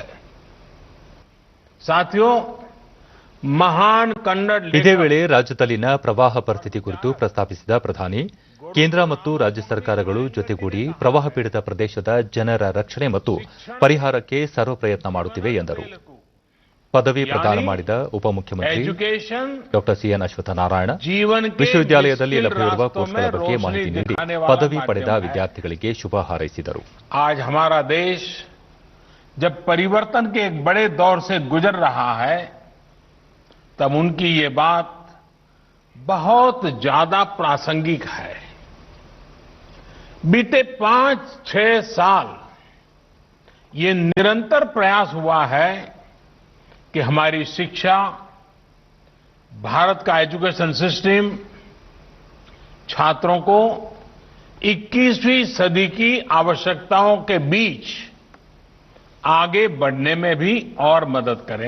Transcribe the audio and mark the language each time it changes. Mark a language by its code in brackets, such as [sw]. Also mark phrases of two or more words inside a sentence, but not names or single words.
[hi] साथियों, महान कन्नड़ [kn] ಇದೇ ವೇಳೆ ರಾಜ್ಯದಲ್ಲಿನ ಪ್ರವಾಹ ಪರಿಸ್ಥಿತಿ ಕುರಿತು ಪ್ರಸ್ತಾಪಿಸಿದ ಪ್ರಧಾನಿ, ಕೇಂದ್ರ ಮತ್ತು ರಾಜ್ಯ ಸರ್ಕಾರಗಳು ಜೊತೆಗೂಡಿ ಪ್ರವಾಹ ಪೀಡಿತ ಪ್ರದೇಶದ ಜನರ ರಕ್ಷಣೆ ಮತ್ತು ಪರಿಹಾರಕ್ಕೆ ಸರ್ವ ಪ್ರಯತ್ನ ಮಾಡುತ್ತಿವೆ ಎಂದರು. ಪದವಿ ಪ್ರದಾನ ಮಾಡಿದ ಉಪಮುಖ್ಯಮಂತ್ರಿ ಡಾ ಸಿಎನ್ ಅಶ್ವತ್ಥನಾರಾಯಣ ವಿಶ್ವವಿದ್ಯಾಲಯದಲ್ಲಿ ಲಭ್ಯವಿರುವ ಕೋರ್ಸ್ಗಳ ಬಗ್ಗೆ ಮಾಹಿತಿ ನೀಡಿ ಪದವಿ ಪಡೆದ ವಿದ್ಯಾರ್ಥಿಗಳಿಗೆ ಶುಭ ಹಾರೈಸಿದರು. [hi] आज हमारा देश जब परिवर्तन के एक बड़े दौर से गुजर रहा है तब उनकी ये बात बहुत ज्यादा प्रासंगिक है. बीते 5-6 साल ये निरंतर प्रयास हुआ है कि हमारी शिक्षा, भारत का [en] education system [hi] छात्रों को 21वीं सदी की आवश्यकताओं के बीच आगे बढ़ने में भी और मदद करें.